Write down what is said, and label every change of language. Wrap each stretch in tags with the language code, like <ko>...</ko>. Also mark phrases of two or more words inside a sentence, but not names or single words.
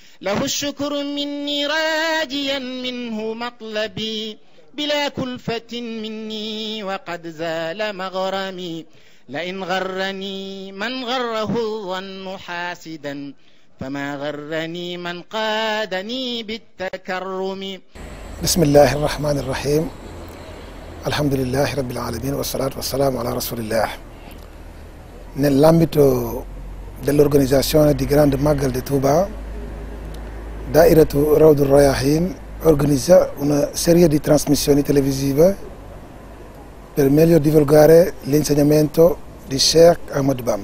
<ar>له الشكر مني راجيا منه مطلبي بلا كلفة مني وقد زال مغرمي لئن غرني من غره الظن حاسدا فما غرني من قادني بالتكرم. بسم الله الرحمن الرحيم. الحمد لله رب العالمين والصلاة والسلام على رسول الله.</ar> <it>Nell'ambito dell'organizzazione di Grande Magal di Touba, Dairatu Rawdur Rayahin organizza una serie di trasmissioni televisive per meglio divulgare l'insegnamento di Sheikh Ahmadou Bamba.</it>